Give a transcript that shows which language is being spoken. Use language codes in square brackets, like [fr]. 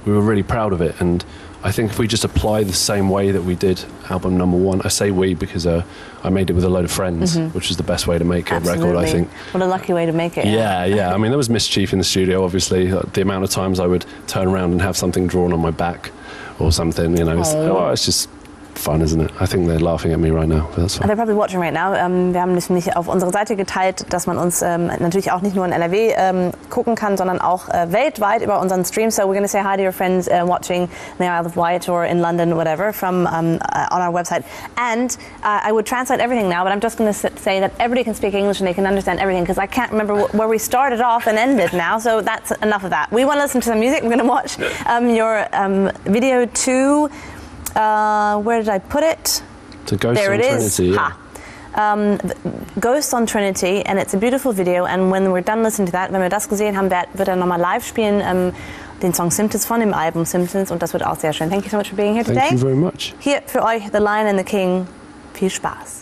[en] We were really proud of it, and I think if we just apply the same way that we did album number one, I say we because I made it with a load of friends, which is the best way to make a record, I think. What a lucky way to make it. Yeah. I mean, there was mischief in the studio, obviously. The amount of times I would turn around and have something drawn on my back or something, you know. It's just fun, isn't it? I think they're laughing at me right now, but that's fine. They're probably watching right now. [de] Wir haben das nämlich auf unserer Seite geteilt, dass man uns natürlich auch nicht nur in NRW gucken kann, sondern auch weltweit über unseren Stream. [en] So we're going to say hi to your friends watching in the Isle of Wight or in London, whatever, from on our website. And I would translate everything now, but I'm just going to say that everybody can speak English and they can understand everything, because I can't remember where we started off and ended now. So that's enough of that. We want to listen to some music. We're going to watch your video to... where did I put it? To Ghost there on it is. Trinity, yeah. Ghost on Trinity, and it's a beautiful video. And when we're done listening to that, [de] wenn wir das gesehen haben, wird er nochmal live spielen, den Song Symptoms von dem Album Symptoms, und das wird auch sehr schön. [en] Thank you so much for being here today. Thank you very much. [de] Hier für euch The Lion and the King. Viel Spaß.